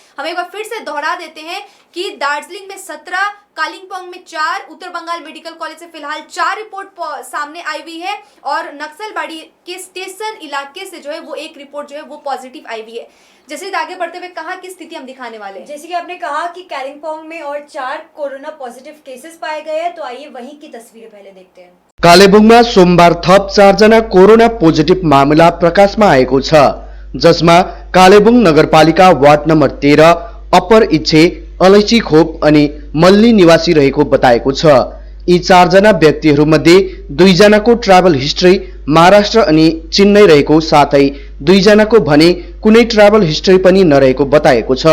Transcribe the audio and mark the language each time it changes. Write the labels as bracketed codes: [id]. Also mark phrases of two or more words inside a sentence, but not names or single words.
[hi] हम एक बार फिर से दोहरा देते हैं कि दार्जिलिंग में 17, कालिम्पोंग में 4, उत्तर बंगाल मेडिकल कॉलेज से फिलहाल 4 रिपोर्ट सामने आई हुई है और नक्सलबाड़ी के स्टेशन इलाके से जो है वो एक रिपोर्ट जो है वो पॉजिटिव आई हुई है। जैसे आगे बढ़ते हुए कहा कि स्थिति हम दिखाने वाले हैं। जैसे कि आपने कहा कि कालिम्पोंग में और 4 [en] corona positive cases [hi] पाए गए हैं, तो आइए वहीं की तस्वीरें पहले देखते हैं। [ne] कालेबुङमा सोमबार थप 4 जना [en] corona positive [ne] मामला प्रकाशमा आएको छ, जसमा कालेबुङ नगरपालिका वार्ड नम्बर 13 अप्पर इच्छे, अलैची खोप अनि मल्ली निवासी रहेको बताएको छ। यी 4 जना व्यक्तिहरूमध्ये 2 जनाको [en] travel history [ne] महाराष्ट्र अनि चेन्नई रहेको साथै 2 जनाको भने कुनै [en] travel history [ne] पनि नरहेको बताएको छ।